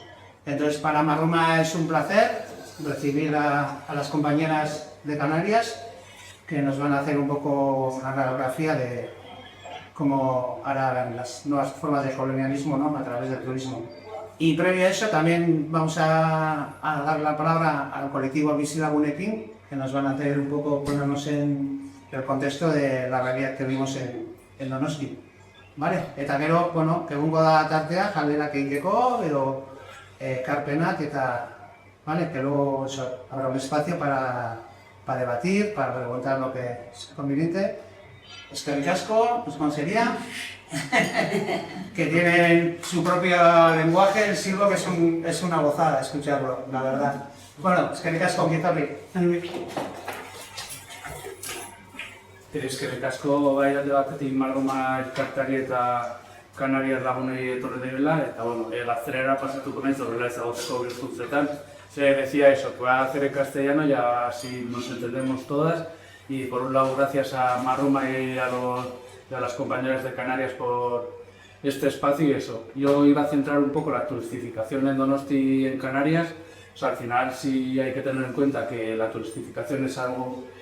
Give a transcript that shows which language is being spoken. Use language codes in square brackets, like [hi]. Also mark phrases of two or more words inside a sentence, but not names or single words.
[es] Entonces, para Marruma es un placer recibir a las compañeras de Canarias que nos van a hacer un poco una radiografía de cómo harán las nuevas formas de colonialismo, ¿no?, a través del turismo. Y previo a eso también vamos a dar la palabra al colectivo Bizilagunekin, que nos van a hacer un poco ponernos en el contexto de la realidad que vimos en Donosti. [eu] Vale? Eta gero, bueno, egungo da tartea, galderak egiteko, edo ekarpenak eta, [es] vale, que luego habrá un espacio para debatir, para preguntar lo que sea conveniente. [eu] Eskerrik asko, Euskonsería, [es] que tienen su propio lenguaje, el silbo, que es una gozada escucharlo, la verdad. [eu] Bueno, eskerrik asko, ongi etorri. Eskerrik asko bai alde batetik Marruma elkarteari eta Kanariar lagunei etorri direla, eta bueno, gaztelera pasatuko naiz horrela ezaguteko hizkuntzetan. [es] Se decía eso, que va a hacer en castellano y así nos entendemos todas. Y por un lado, gracias a Marruma y a las compañeras de Canarias por este espacio y eso. Yo iba a centrar un poco la turistificación en Donosti y en Canarias. O sea, al final sí hay que tener en cuenta que la turistificación es algo...